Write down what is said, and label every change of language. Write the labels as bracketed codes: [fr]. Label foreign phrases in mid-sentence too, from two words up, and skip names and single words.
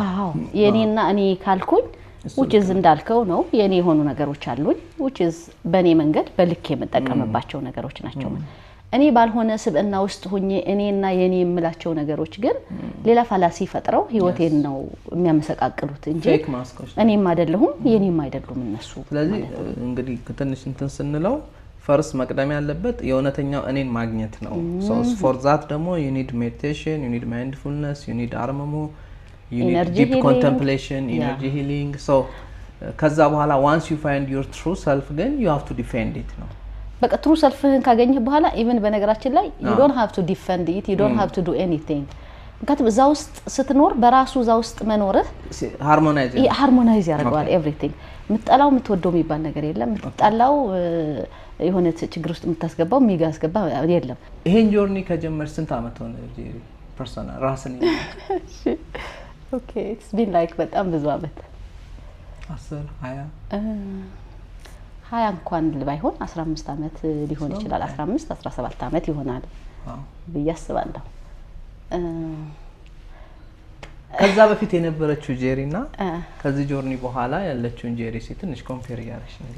[am] የኔና እኔ ካልኩኝ [en] which is [am] እንዳልከው ነው የኔ የሆኑ ነገሮች አሉኝ [en] which is [am] በኔ መንገድ በልክ የምጠቀምባቸው ነገሮች ናቸው እኔ ባልሆነ ስብዕና ውስጥ ሆኜ እኔና የኔ የምላቸው ነገሮች ግን ሌላ ፋላሲ ፈጥረው ህይወቴን ነው የሚያመሰቃቅሉት እንጂ እኔም አይደለሁም የኔም አይደሉም እነሱ ስለዚህ እንግዲህ ትንሽ እንትን ስንለው ፈርስ መቅደም ያለበት የእውነተኛው እኔን ማግኘት ነው [en] so for that [am] ደግሞ [en] you need meditation you need mindfulness you need [am] አርምሞ [en] you need energy deep healing. contemplation energy healing so [am] ከዛ በኋላ [en] once you find your true self then you have to defend it ነው [am] በቃ ትሩ ሰልፍህን ካገኘህ በኋላ ኢቭን በነገራችን ላይ [en] you don't have to defend it you don't have to do anything [am] ምክንያቱም እዛ ውስጥ ስትኖር በራሱ እዛ ውስጥ መኖርህ ሃርሞናይዝ ያደርጋል everything ምትጠላው ምትወደው የሚባል ነገር የለም ምትጠላው የሆነ ችግር ውስጥ ምታስገባው የሚያስገባ የለም ይሄን ጆርኒ ከጀመርሽ ስንት አመት ሆነ ጄሪ ፐርሰናል ራስን [en] ኦኬ it's been like [am] በጣም ብዙ አመት 10 20 እንኳን ባይሆን 15 አመት ሊሆን ይችላል 15 17 አመት ይሆናል በያስባለሁ ከዛ በፊት የነበረችው ጄሪና ከዚህ ጆርኒ በኋላ ያለችው ጄሪ ትንሽ ኮምፔር ያርሽ ነገር